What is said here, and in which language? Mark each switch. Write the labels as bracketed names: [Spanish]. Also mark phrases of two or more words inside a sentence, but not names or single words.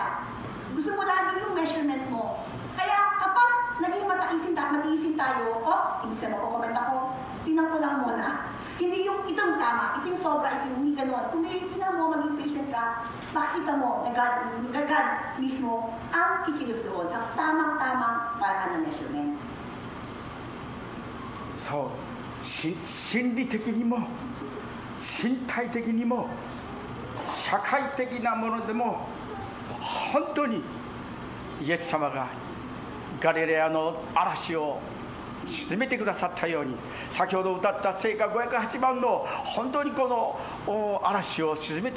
[Filipino] Gusto mo lagi yung measurement mo. Kaya kapag naging matiisin tayo, ibig sabihin magko-comment ako, tingnan ko lang muna. Hindi yung itong tama, ito yung sobra, ito yung hindi ganon. Kung tingnan mo, maging patient ka, makikita mo na God mismo ang kikilos doon sa tamang-tamang paraan ng measurement. So, [Japanese] 心理的にも身体的にも社会的なものでも本当にイエス様がガリレアの嵐を沈めてくださったように、先ほど歌った聖歌508番の本当にこの嵐を沈めて